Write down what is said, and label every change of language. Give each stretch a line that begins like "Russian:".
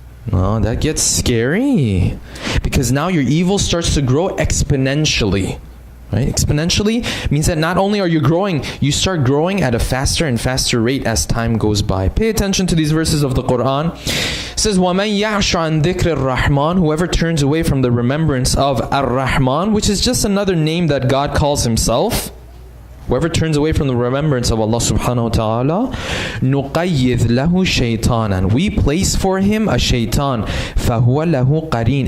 English: No, that gets scary. Because now your evil starts to grow exponentially. Right? Exponentially means that not only are you growing, you start growing at a faster and faster rate as time goes by. Pay attention to these verses of the Quran. It says,
Arabic: وَمَنْ يَعْشَ عَنْ ذِكْرِ الرَّحْمَنِ.
English: Whoever turns away from the remembrance of Ar-Rahman, which is just another name that God calls himself. Whoever turns away from the remembrance of Allah subhanahu wa ta'ala,
Arabic: نُقَيِّذْ لَهُ شَيْطَانًا.
English: We place for him a shaitan.
Arabic: فَهُوَ لَهُ قَرِينٌ.